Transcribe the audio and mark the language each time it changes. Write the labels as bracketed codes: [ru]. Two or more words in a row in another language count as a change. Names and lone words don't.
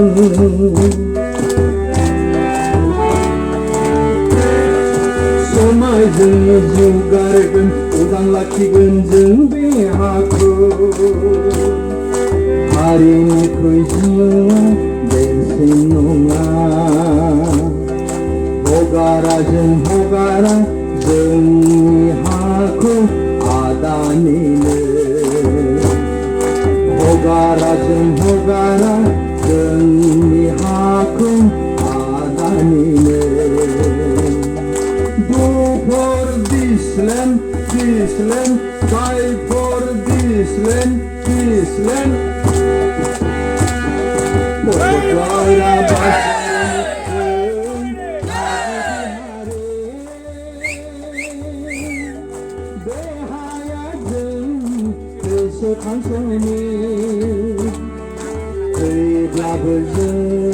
[brx] समाय जोंनि जिउ गारगोन उदां लाखिगोन जों बे हाखौ हारिनिख्रुइ जिउआ देरसिन नङा हगारा जोंनि हाखौ आदानिनो हगारा जोंनि हाखौ आदानिनो [en] Do for this land, die for this land [brx] पदजरा देहाया जों ईश्वर थांस'नि थैब्लाबो जों